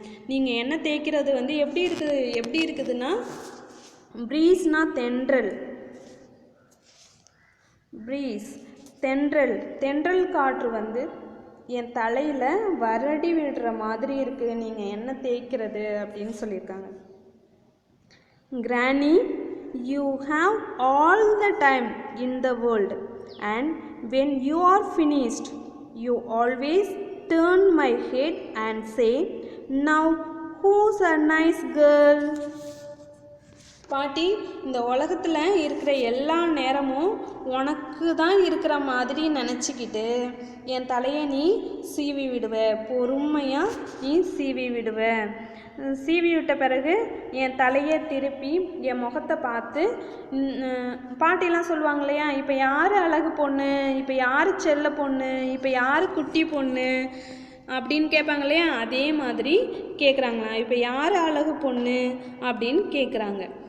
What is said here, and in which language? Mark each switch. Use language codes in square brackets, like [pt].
[ta] நீங்கள் எண்ணெய் தேய்க்கிறது வந்து எப்படி இருக்குதுன்னா, ப்ரீஸ்னா தென்றல், ப்ரீஸ் தென்றல் காற்று வந்து என் தலையில் வரடி விடுற மாதிரி இருக்குது நீங்கள் என்ன தேய்க்கிறது அப்படின்னு சொல்லியிருக்காங்க. [en] Granny, you have all the time in the world and when you are finished, you always turn my head and say, now who's a nice girl? [ta] பாட்டி, இந்த உலகத்தில் இருக்கிற எல்லா நேரமும் உனக்கு தான் இருக்கிற மாதிரி நினச்சிக்கிட்டு என் தலையை நீ சீவி விடுவ, பொறுமையாக நீ சீவி விடுவ. சீவி விட்ட பிறகு என் தலையை திருப்பி என் முகத்தை பார்த்து பாட்டிலாம் சொல்லுவாங்க இல்லையா, இப்போ யார் அழகு பொண்ணு, இப்போ யார் செல்ல பொண்ணு, இப்போ யார் குட்டி பொண்ணு அப்படின்னு கேட்பாங்க இல்லையா, அதே மாதிரி கேட்குறாங்களா, இப்போ யார் அழகு பொண்ணு அப்படின்னு கேட்குறாங்க.